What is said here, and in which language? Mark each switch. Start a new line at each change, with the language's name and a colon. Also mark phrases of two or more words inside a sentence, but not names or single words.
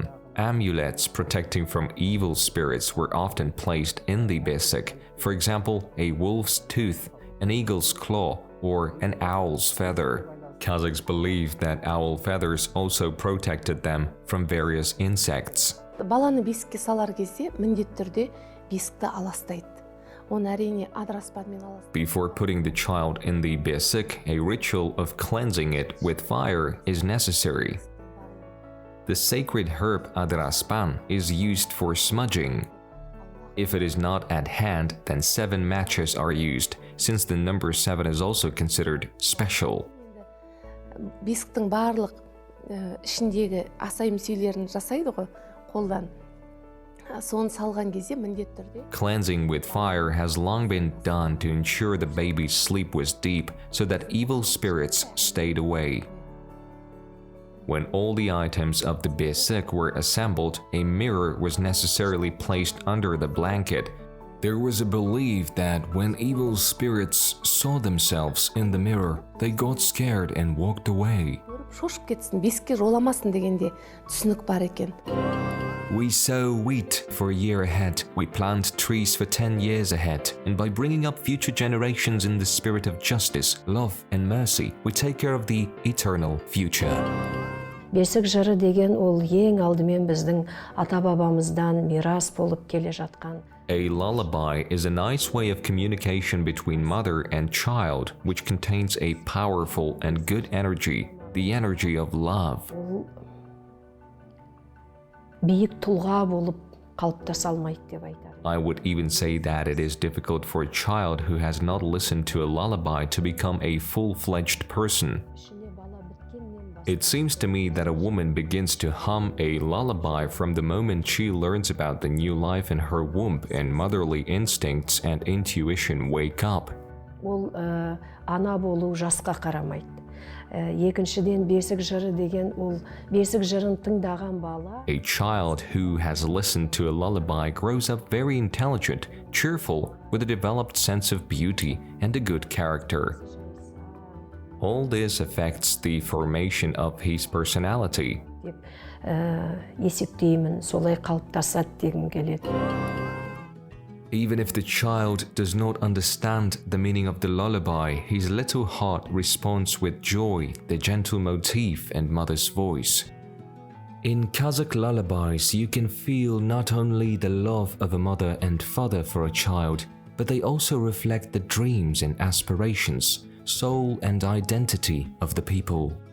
English: Amulets protecting from evil spirits were often placed in the besik. For example, a wolf's tooth, an eagle's claw, or an owl's feather. Kazakhs believed that owl feathers also protected them from various insects.
Kazakh: Баланы бесікке салар кезде міндетті түрде бесікті аластайды. Оны әрине адыраспанмен аластайды.
English: Before putting the child in the besik, a ritual of cleansing it with fire is necessary. The sacred herb adraspan is used for smudging. If it is not at hand, then 7 matches are used, since the number 7 is also considered special.
Kazakh: Бесіктің барлық ішіндегі асайым сүйелерін жасайды ғой, қолдан. Соны салған кезде міндетті түрде.
English: Cleansing with fire has long been done to ensure the baby's sleep was deep so that evil spirits stayed away. When all the items of the besik were assembled, a mirror was necessarily placed under the blanket. There was a belief that when evil spirits saw themselves in the mirror, they got scared and walked away.
Kazakh: шошып кетсін, бесікке жоламасын дегенде түсінік бар екен.
English: We sow wheat for a year ahead, we plant trees for 10 years ahead, and by bringing up future generations in the spirit of justice, love and mercy, we take care of the eternal future.
Kazakh: Бесік жыры деген ол ең алдымен біздің ата-бабамыздан мирас болып келе жатқан.
English: A lullaby is a nice way of communication between mother and child, which contains a powerful and good energy, the energy of love.
Kazakh: Биік тұлға болып қалыптаса алмайды деп айтады.
English: I would even say that it is difficult for a child who has not listened to a lullaby to become a full-fledged person. It seems to me that a woman begins to hum a lullaby from the moment she learns about the new life in her womb and motherly instincts and intuition wake up.
Kazakh: Ол ана болу жасқа қарамайды. Екіншіден бесік жыры деген ол бесік жырын тыңдаған бала.
English: A child who has listened to a lullaby grows up very intelligent, cheerful, with a developed sense of beauty and a good character. All this affects the formation of his personality.
Kazakh: Деп есептеймін, солай қалыптасады дегім келеді.
English: Even if the child does not understand the meaning of the lullaby, his little heart responds with joy, the gentle motif and mother's voice. In Kazakh lullabies, you can feel not only the love of a mother and father for a child, but they also reflect the dreams and aspirations, soul and identity of the people.